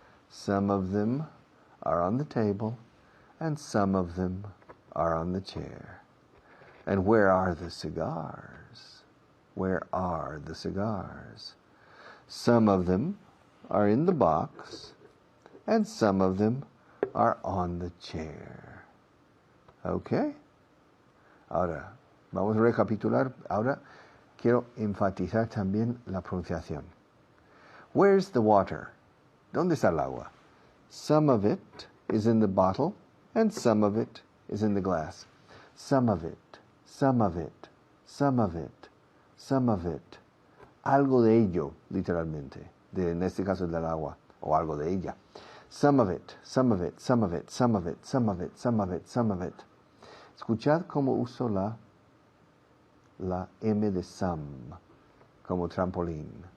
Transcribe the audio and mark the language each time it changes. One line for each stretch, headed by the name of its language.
English: Some of them are on the table, and some of them are on the chair. And where are the cigars? Where are the cigars? Some of them are in the box, and some of them are on the chair. Okay?
Spanish: Ahora, vamos a recapitular. Ahora quiero enfatizar también la pronunciación.
English: Where's the water?
Spanish: ¿Dónde está el agua?
English: Some of it is in the bottle, and some of it is in the glass. Some of it, some of it, some of it, some of it.
Spanish: Algo de ello, literalmente. En este caso del agua, o algo de ella.
English: Some of it, some of it, some of it, some of it, some of it, some of it, some of it.
Spanish: Escuchad cómo uso la M de some como trampolín.